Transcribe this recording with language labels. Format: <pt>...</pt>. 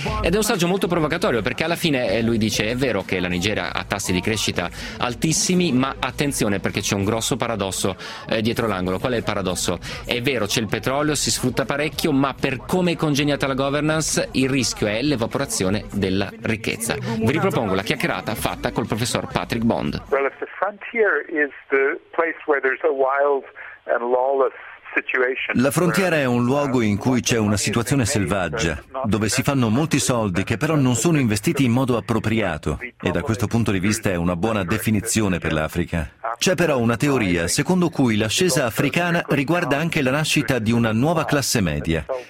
<it>Ed è un saggio molto provocatorio, perché alla fine lui dice: è vero che la Nigeria ha tassi di crescita altissimi, ma attenzione, perché c'è un grosso paradosso dietro l'angolo. Qual è il paradosso? È vero, c'è il petrolio, si sfrutta parecchio, ma per come è congegnata la governance, il rischio è l'evaporazione della ricchezza. Vi ripropongo la chiacchierata fatta col professor Patrick Bond.</it> <en>Well, if the frontier is the place where there's a wild and lawless</en> <it>La frontiera è un luogo in cui c'è una situazione selvaggia, dove si fanno molti soldi che però non sono investiti in modo appropriato, e da questo punto di vista è una buona definizione per l'Africa. C'è però una teoria secondo cui l'ascesa africana riguarda anche la nascita di una nuova classe media.</it>